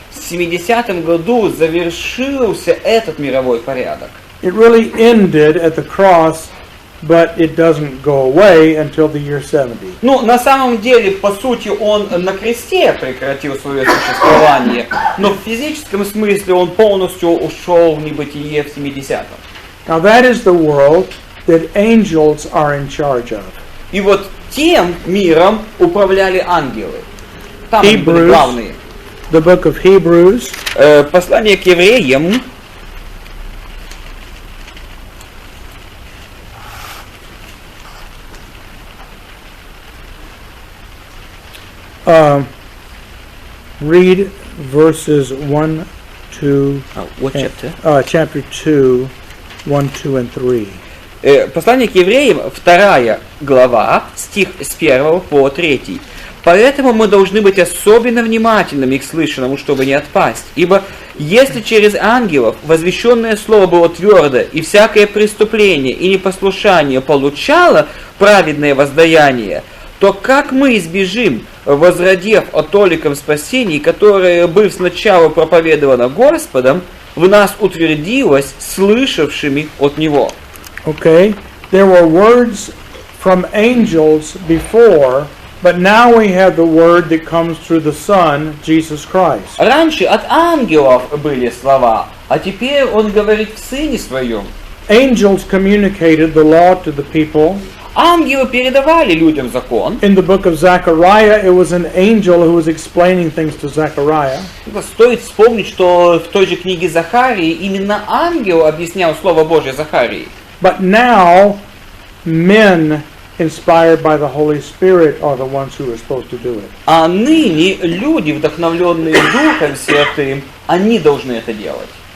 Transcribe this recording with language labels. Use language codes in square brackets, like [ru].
[ru] В 70-м году завершился этот мировой порядок. [en] It really ended at the cross, but it doesn't go away until the year 70. [ru] Ну, на самом деле, по сути, он на кресте прекратил свое существование, но в физическом смысле он полностью ушел в небытие в 70-м. [en] Now that is the world that angels are in charge of. [ru] И вот тем миром управляли ангелы. Там они были главные. [en] The book of Hebrews. [ru] Послание к евреям. [en] Read verses 1, 2, What chapter? Chapter 2, 1, 2, and 3. [ru] Послание к евреям, 2 глава, стих с 1 по 3. Поэтому мы должны быть особенно внимательными к слышанному, чтобы не отпасть. Ибо если через ангелов возвещенное слово было твердо, и всякое преступление и непослушание получало праведное воздаяние, то как мы избежим, возродев о толиком спасении, которое, быв сначала проповедовано Господом, в нас утвердилось слышавшими от Него? [en] Okay, there were words from angels before, but now we have the word that comes through the Son, Jesus Christ. [ru] Раньше от ангелов были слова, а теперь он говорит в Сыне Своем. [en] Angels communicated the law to the people. [ru] Ангелы передавали людям закон. [en] In the book of Zechariah, it was an angel who was explaining things to Zechariah. [ru] Стоит вспомнить, что в той же книге Захарии именно ангел объяснял Слово Божье Захарии. [en] But now, men inspired by the Holy Spirit are the ones who are supposed to do it. [ru] А ныне люди, вдохновленные Духом Святым, они должны это делать.